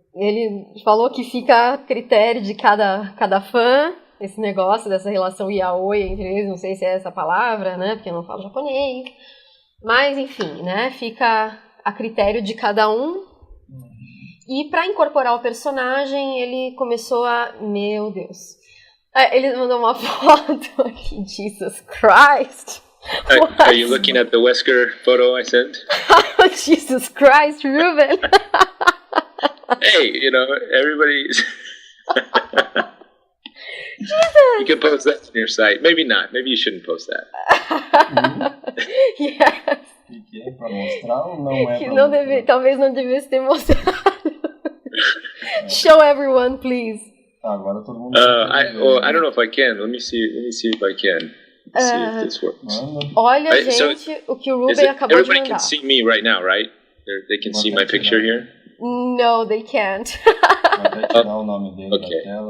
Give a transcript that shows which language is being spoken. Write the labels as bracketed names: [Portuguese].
[Portuguese] Ele falou que fica a critério de cada fã, esse negócio dessa relação yaoi entre eles, não sei se é essa palavra, né, porque eu não falo japonês. Mas, enfim, né, fica a critério de cada um. E para incorporar o personagem, ele começou a... Meu Deus. Ele mandou uma foto aqui, [English] Jesus Christ. Are you looking at the Wesker photo I sent? Oh, Jesus Christ, Reuben! Hey, everybody's... Jesus! You can post that on your site. Maybe not. Maybe you shouldn't post that. Yes. [Portuguese] Que é pra mostrar ou não é Que pra não mostrar? talvez não devesse ter mostrado. [English] Show everyone, please. [Portuguese] Agora todo mundo... [English] I don't know if I can. Let me see if I can. Let's see if this works. [Portuguese] Olha, gente, o que o Reuben acabou de [English] Everybody [Portuguese] mandar. [English] can see me right now, right? They can see my picture here? No, they can't. [Portuguese] Vai tirar o nome dele da tela.